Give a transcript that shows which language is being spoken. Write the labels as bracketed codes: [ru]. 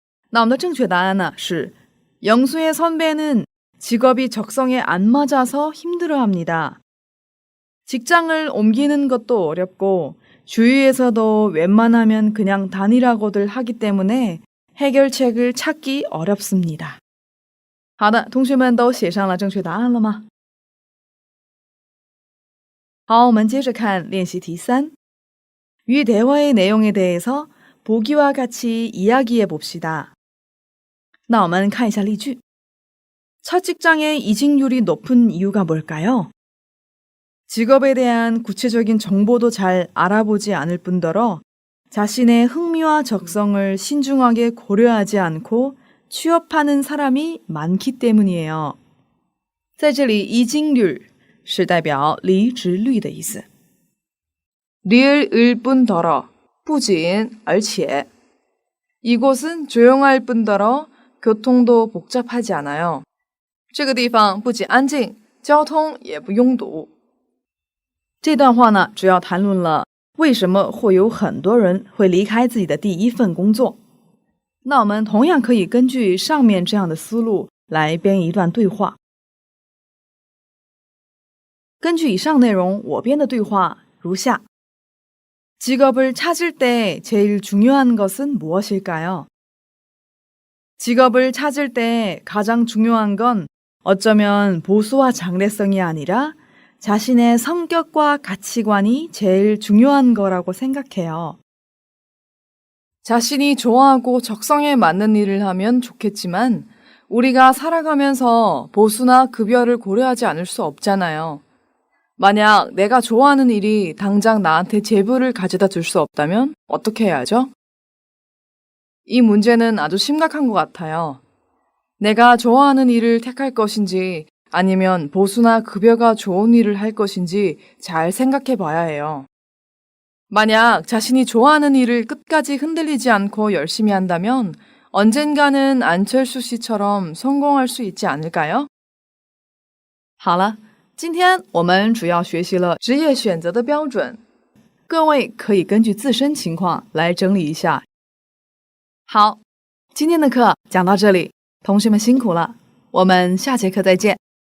[zh] 那我们的正确答案呢是 [ko] 영수의 선배는 직업이 적성에 안 맞아서 힘들어합니다. 직장을 옮기는 것도 어렵고 주위에서도 웬만하면 그냥 다니라고들 하기 때문에 해결책을 찾기 어렵습니다. [zh] 好的，同学们都写上了正确答案了吗？好，我们接着看练习题 3. [ko] 위 대화의 내용에 대해서 보기와 같이 이야기해 봅시다. [zh] 那我们看一下例句。 [ko] 첫 직장의 이직률이 높은 이유가 뭘까요? 직업에 대한 구체적인 정보도 잘 알아보지 않을 뿐더러 자신의 흥미와 적성을 신중하게 고려하지 않고 취업하는 사람이 많기 때문이에요. [zh] 在这里이직률是代表离职率的意思。 [ko] 릴 뿐더러 [zh] 不仅而且 [ko] 이곳은 조용할 뿐더러 교통도 복잡하지 않아요. [zh] 这个地方不仅安静，交通也不拥堵。这段话呢，主要谈论了为什么会有很多人会离开自己的第一份工作。那我们同样可以根据上面这样的思路来编一段对话。根据以上内容，我编的对话如下。 [ko] 직업을 찾을 때 제일 중요한 것은 무엇일까요? 직업을 찾을 때 가장 중요한 건 어쩌면 보수와 장래성이 아니라 자신의 성격과 가치관이 제일 중요한 거라고 생각해요. 자신이 좋아하고 적성에 맞는 일을 하면 좋겠지만 우리가 살아가면서 보수나 급여를 고려하지 않을 수 없잖아요. 만약 내가 좋아하는 일이 당장 나한테 재물을 가져다 줄 수 없다면 어떻게 해야 하죠? 이 문제는 아주 심각한 것 같아요. 내가 좋아하는 일을 택할 것인지 아니면 보수나 급여가 좋은 일을 할 것인지 잘 생각해 봐야 해요. 만약 자신이 좋아하는 일을 끝까지 흔들리지 않고 열심히 한다면 언젠가는 안철수 씨처럼 성공할 수 있지 않을까요? [zh] 好了，今天我们主要学习了职业选择的标准，各位可以根据自身情况来整理一下。好，今天的课讲到这里，同学们辛苦了，我们下节课再见。